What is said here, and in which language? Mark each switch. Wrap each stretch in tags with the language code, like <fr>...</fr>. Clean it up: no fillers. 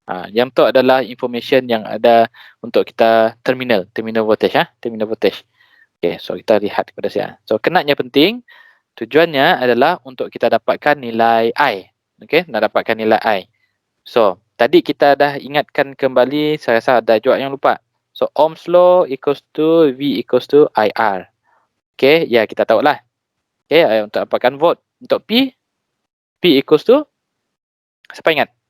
<ms>Yang tu adalah information yang ada untuk kita terminal voltage terminal voltage. Okay, so kita lihat kepada sini. So kenanya penting, tujuannya adalah untuk kita dapatkan nilai I. Okay, nak dapatkan nilai I. So tadi kita dah ingatkan kembali, saya rasa ada juga yang lupa.</ms> <en>So Ohm's law equals to V equals to IR.</en> <ms>Okay, ya kita tahulah. Okay, untuk dapatkan volt. Untuk</ms> <en>P equals to,</en> <ms>siapa ingat?</ms>